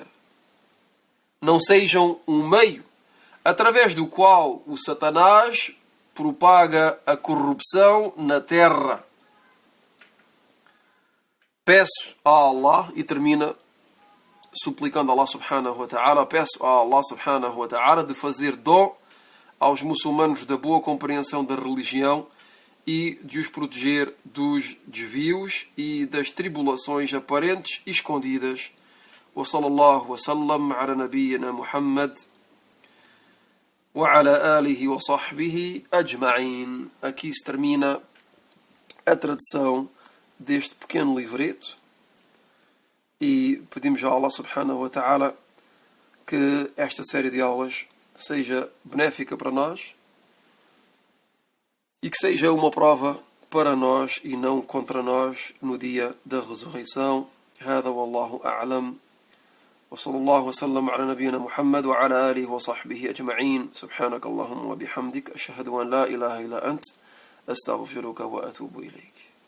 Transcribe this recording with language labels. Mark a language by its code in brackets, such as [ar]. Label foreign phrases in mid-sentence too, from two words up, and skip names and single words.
[pt] Não sejam um meio através do qual o Satanás propaga a corrupção na terra. Peço a Allah, e termina suplicando a [ar] الله سبحانه وتعالى, [pt] peço a [ar] الله سبحانه وتعالى [pt] de fazer dom aos muçulmanos da boa compreensão da religião e de os proteger dos desvios e das tribulações aparentes e escondidas. [ar] وصلى الله وسلم على نبينا محمد وعلى آله وصحبه أجمعين. [pt] Aqui se termina a tradução deste pequeno livreto e pedimos a [ar] الله سبحانه وتعالى [pt] que esta série de aulas seja benéfica para nós e que seja uma prova para nós e não contra nós no dia da ressurreição. [ar] هذا والله أعلم وصلى الله وسلم على نبينا محمد وعلى آله وصحبه أجمعين. سبحانك اللهم وبحمدك أشهد أن لا إله إلا أنت أستغفرك وأتوب إليك.